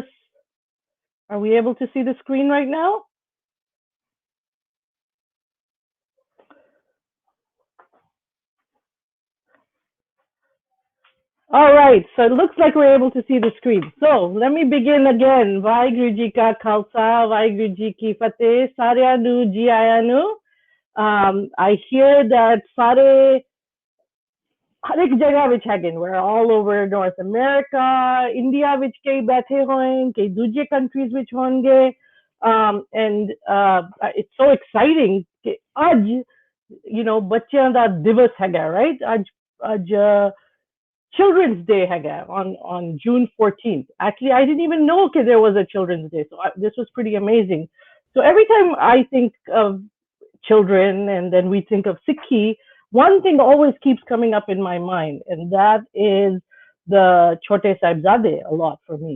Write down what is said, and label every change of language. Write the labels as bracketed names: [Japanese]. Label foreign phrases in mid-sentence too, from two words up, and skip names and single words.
[English] Are we able to see the screen right now? All right, so it looks like we're able to see the screen. So let me begin again. [Punjabi] ਵਾਹਿਗੁਰੂ ਜੀ ਕਾ ਖਾਲਸਾ, ਵਾਹਿਗੁਰੂ ਜੀ ਕੀ ਫ਼ਤਹਿ, Saਰਿਆਂ ਨੂੰ ਜੀ ਆਇਆਂ ਨੂੰ. [English] I hear that [Punjabi] ਸਾਰੇ ਹਰ ਇੱਕ ਜਗ੍ਹਾ ਵਿੱਚ ਹੈਗੇ ਨੇ. [English] We're all over North America, [Punjabi] India ਵਿੱਚ ਕਈ ਬੈਠੇ ਹੋਏ, ਕਈ ਦੂਜੇ countries ਵਿੱਚ ਹੋਣਗੇ. [English] And it's so exciting [Punjabi] ਕਿ ਅੱਜ, [English] you know, [Punjabi] ਬੱਚਿਆਂ ਦਾ ਦਿਵਸ ਹੈਗਾ, right? ਅੱਜ Children's Day haga [English] on June 14th. Actually, I didn't even know that there was a Children's Day. So this was pretty amazing. So every time I think of children and then we think of Sikhi, one thing always keeps coming up in my mind, and that is the Chote Sahibzade a lot for me.